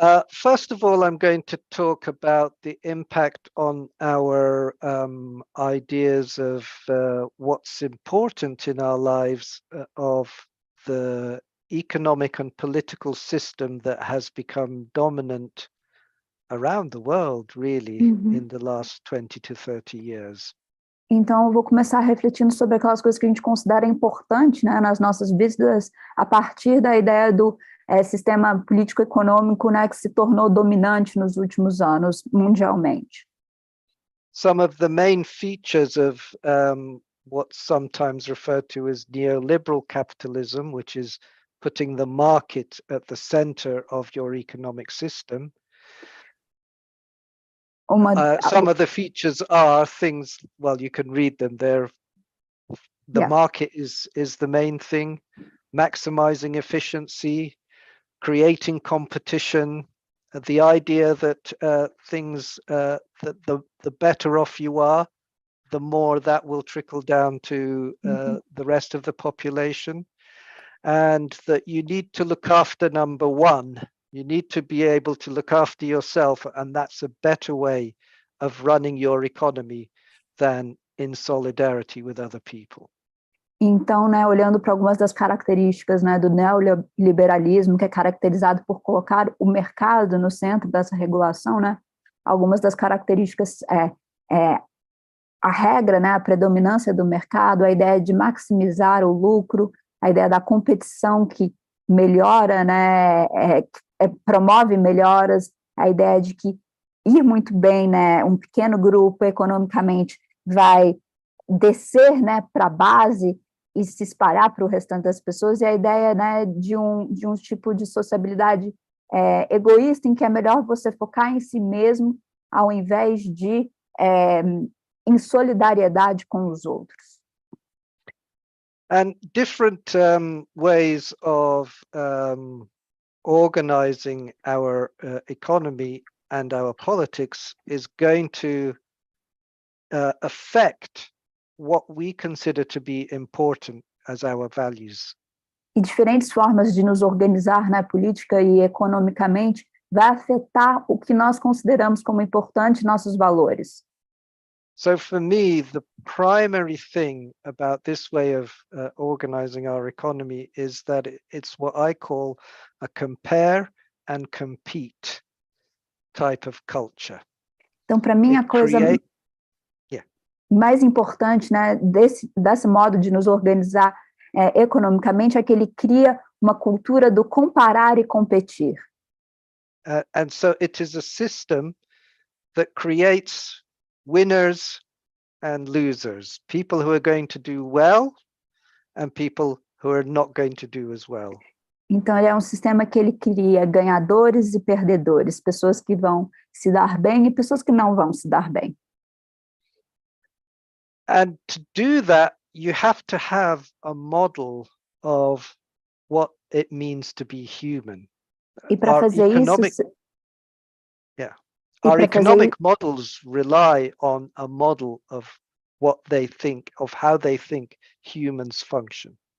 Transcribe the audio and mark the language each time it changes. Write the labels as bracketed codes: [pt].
[en] First of all, I'm going to talk about the impact on our ideas of what's important in our lives, of the economic and political system that has become dominant around the world, really, in the last 20 to 30 years. [pt] Então, eu vou começar refletindo sobre aquelas coisas que a gente considera importante, né, nas nossas vidas, a partir da ideia do sistema político-econômico, né, que se tornou dominante nos últimos anos, mundialmente. [en] Some of the main features of what's sometimes referred to as neoliberal capitalism, which is putting the market at the center of your economic system. Some of the features are things, well, you can read them there. The market is the main thing, maximizing efficiency, creating competition, the idea that things, that the better off you are, the more that will trickle down to the rest of the population, and that you need to look after number one. You need to be able to look after yourself, and that's a better way of running your economy than in solidarity with other people. [pt] Então, né, olhando para algumas das características, né, do neoliberalismo, que é caracterizado por colocar o mercado no centro dessa regulação, né, algumas das características a regra, né, a predominância do mercado, a ideia de maximizar o lucro, a ideia da competição que melhora, né, promove melhoras, a ideia de que ir muito bem, né, um pequeno grupo economicamente vai descer, né, para a base e se espalhar para o restante das pessoas, e a ideia, né, de um tipo de sociabilidade egoísta, em que é melhor você focar em si mesmo, ao invés de em solidariedade com os outros. [en] And different ways of organizing our economy and our politics is going to affect what we consider to be important as our values. [pt] E diferentes formas de nos organizar na política e economicamente vai afetar o que nós consideramos como importante, nossos valores. [en] So for me, the primary thing about this way of organizing our economy is that it's what I call a compare and compete type of culture. [pt] Então, para mim, a coisa mais importante, né, desse modo de nos organizar economicamente é que ele cria uma cultura do comparar e competir. [en] And so it is a system that creates winners and losers, people who are going to do well and people who are not going to do as well. [pt] Então, ele é um sistema que ele cria ganhadores e perdedores, pessoas que vão se dar bem e pessoas que não vão se dar bem. [en] And to do that, you have to have a model of what it means to be human. [pt] E para fazer isso... [en] Our economic models rely on a model of what they think, of how they think humans function.